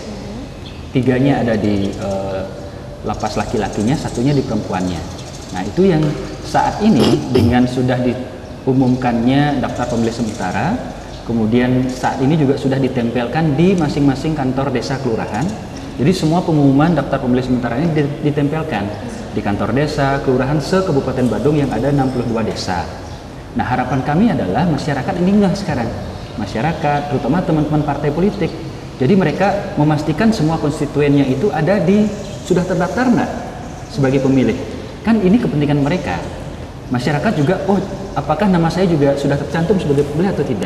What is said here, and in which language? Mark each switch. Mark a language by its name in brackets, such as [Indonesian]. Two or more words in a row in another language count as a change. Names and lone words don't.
[Indonesian] 3-nya ada di lapas laki-lakinya, 1-nya di perempuannya. Nah, itu yang saat ini dengan sudah diumumkannya daftar pemilih sementara, kemudian saat ini juga sudah ditempelkan di masing-masing kantor desa kelurahan. Jadi semua pengumuman daftar pemilih sementara ini ditempelkan di kantor desa kelurahan se-Kabupaten Badung yang ada 62 desa. Nah, harapan kami adalah masyarakat ini enggak sekarang. Masyarakat, terutama teman-teman partai politik. Jadi mereka memastikan semua konstituennya itu ada sudah terdaftar enggak sebagai pemilih. Kan ini kepentingan mereka. Masyarakat juga, oh apakah nama saya juga sudah tercantum sebagai pemilih atau tidak.